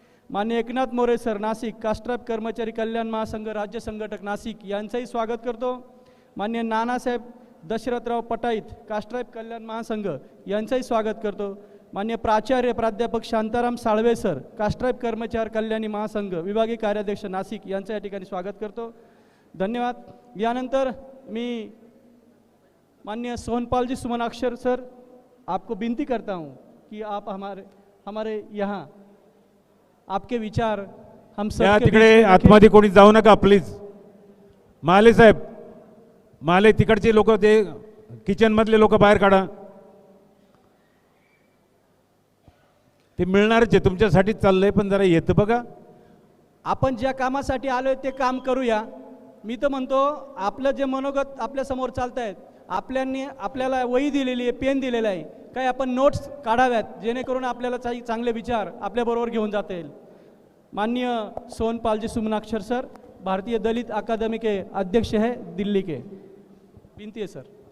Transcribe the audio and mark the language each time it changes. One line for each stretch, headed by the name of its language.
Marathi: माननीय एकनाथ मोरे सर नाशिक, कास्ट्राईब कर्मचारी कल्याण महासंघ राज्य संघटक नाशिक यांचंही स्वागत करतो. माननीय नानासाहेब दशरथराव पटाईत, कास्ट्राईब कल्याण महासंघ यांचंही स्वागत करतो. माननीय प्राचार्य प्राध्यापक शांताराम साळवे सर, कास्ट्राईब कर्मचारी कल्याणी महासंघ विभागीय कार्याध्यक्ष नाशिक यांचं या ठिकाणी स्वागत करतो. धन्यवाद. यानंतर मी
Hindi: माननीय सोनपाल जी सुमनाक्षर सर, आपको विनती करता हूं कि आप हमारे यहाँ आपके विचार हम सब
Marathi: तिकडे आतमध्ये कोणी जाऊ नका प्लीज. माले साहेब, माले तिकडचे लोक, ते किचन मधले लोक बाहेर काढा. ते मिळणारच आहे, तुमच्यासाठी चाललंय, पण जरा येतं बघा. आपण ज्या कामासाठी आलोय ते काम करूया. मी तर म्हणतो आपलं जे मनोगत आपल्या समोर चालत आहेत, आपल्याला वही दिलेली आहे, पेन दिलेला आहे, काही आपण नोट्स काढाव्यात जेणेकरून आपल्याला चांगले विचार आपल्याबरोबर घेऊन जाता येईल.
Hindi: माननीय सोनपाल जी सुमनाक्षर सर, भारतीय दलित अकादमी के अध्यक्ष है दिल्ली के, विनती है सर.